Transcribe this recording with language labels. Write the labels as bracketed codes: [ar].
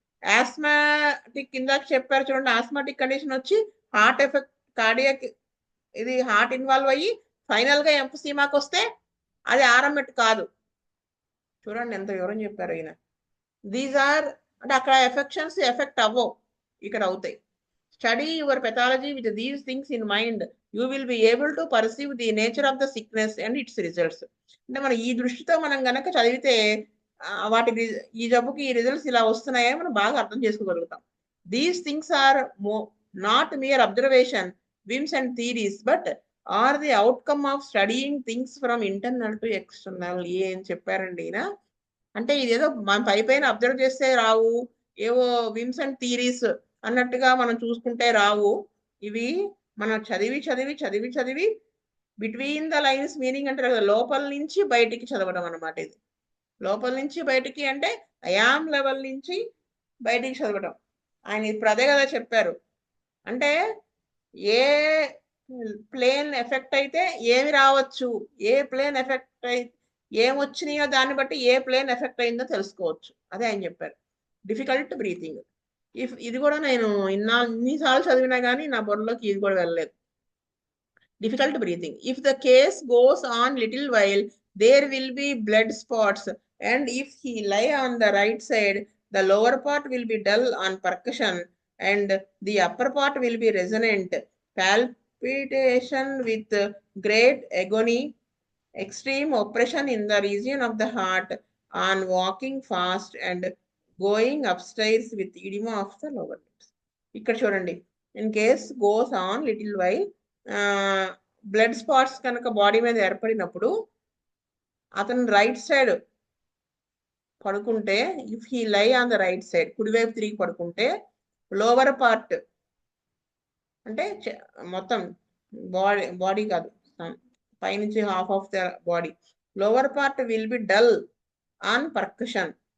[te] Osmotic కిందాక చెప్పారు చూడండి, osmotic condition వచ్చి హార్ట్ ఎఫెక్ట్ కార్డియాక్ ఇది హార్ట్ ఇన్వాల్వ్ అయ్యి ఫైనల్ గా ఎంఫసీమాకి వస్తే అది ఆరామెట్ కాదు. చూడండి ఎంత వివరం చెప్పారు ఈయన. దీస్ ఆర్ అంటే అక్కడ ఎఫెక్షన్స్ ఎఫెక్ట్ అవ్వవు, ఇక్కడ అవుతాయి. [en] Study your pathology with these things in mind. You will be able to perceive the nature of the sickness and its results. [te] అంటే మనం ఈ దృష్టితో మనం గనక చదివితే వాటి ఈ జబ్బుకి ఈ రిజల్ట్స్ ఇలా వస్తున్నాయని మనం బాగా అర్థం చేసుకోగలుగుతాం. [en] These things are not mere observation, whims and theories, but are the outcome of studying things from internal to external. [te] ఏం చెప్పారండి ఈయన అంటే ఇదేదో మనం పైన అబ్జర్వ్ చేస్తే రావు, ఏవో విమ్స్ అండ్ థీరీస్ అన్నట్టుగా మనం చూసుకుంటే రావు. ఇవి మనం చదివి బిట్వీన్ ద లైన్స్ మీనింగ్ అంటే లోపల నుంచి బయటికి చదవడం అనమాట. ఇది లోపల నుంచి బయటికి అంటే అయామ్ లెవెల్ నుంచి బయటికి చదవడం. ఆయన ఇప్పుడు అదే కదా చెప్పారు. అంటే ఏ ప్లేన్ ఎఫెక్ట్ అయితే ఏమి రావచ్చు, ఏ ప్లేన్ ఎఫెక్ట్ అయితే ఏమొచ్చినాయో దాన్ని బట్టి ఏ ప్లేన్ ఎఫెక్ట్ అయిందో తెలుసుకోవచ్చు. అదే ఆయన చెప్పారు. Difficult breathing. ఇది కూడా నేను ఇన్నిసార్లు చదివినా కానీ నా బుర్రలోకి ఇది కూడా వెళ్ళలేదు. Difficult breathing. [en] If the case goes on little while there will be blood spots and if he lie on the right side the lower part will be dull on percussion and the upper part will be resonant. Palpitation with great agony, extreme oppression in the region of the heart, on walking fast and going upstairs with edema of the lower limbs. [te] ఇక్కడ చూడండి, [en] in case goes on little while, [te] blood spots కనుక body మీద ఏర్పడినప్పుడు అతను right side పడుకుంటే, [en] if he lie on the right side, [te] కుడివైపు తిరిగి పడుకుంటే [en] Lower part అంటే మొత్తం body కాదు, పైనుంచి half of the body, lower part will be dull on percussion.